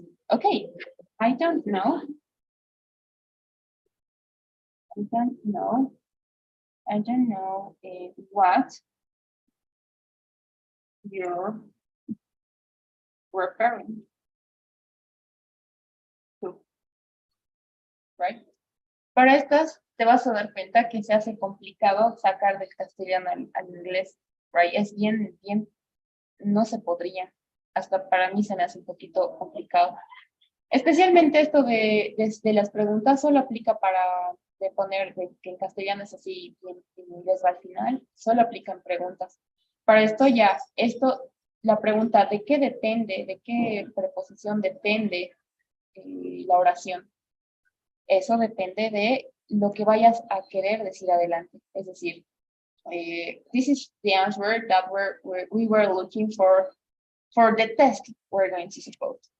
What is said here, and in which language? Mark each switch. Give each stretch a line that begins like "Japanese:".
English: Okay, I don't know what you're referring to, right?
Spanish: Para estas te vas a dar cuenta que se hace complicado sacar del castellano al inglés, right? Es bien, no se podría. Hasta para mí se me hace un poquito complicado. Especialmente esto de las preguntas solo aplica para poner que en castellano es así y en inglés va al final, solo aplican preguntas. Para esto la pregunta ¿de qué depende? ¿De qué preposición depende la oración? Eso depende de lo que vayas a querer decir adelante. Es decir,
English: this is the answer that we were looking for the test we're going to suppose.